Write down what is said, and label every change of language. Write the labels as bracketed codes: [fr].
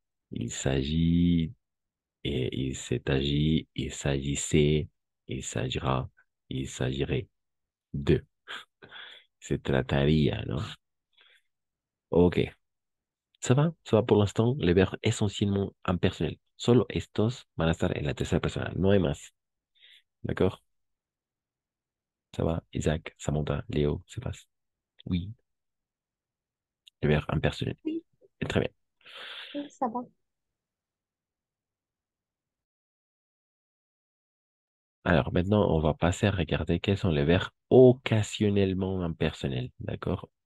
[fr] Il s'agit, et il s'est agi, il s'agissait, il s'agira, il s'agirait de. [es] Se trataría, ¿no? Ok. [fr] Ça va pour l'instant, les verbes essentiellement impersonnels. [es] Solo estos van a estar en la tercera persona, no hay más. [fr] D'accord? Ça va, Isaac, Samantha, Léo, c'est pas. Oui, les verbes impersonnels. Oui, Très bien. oui, ça va. Alors maintenant, on va passer à regarder quels sont les verbes occasionnellement impersonnels. D'accord?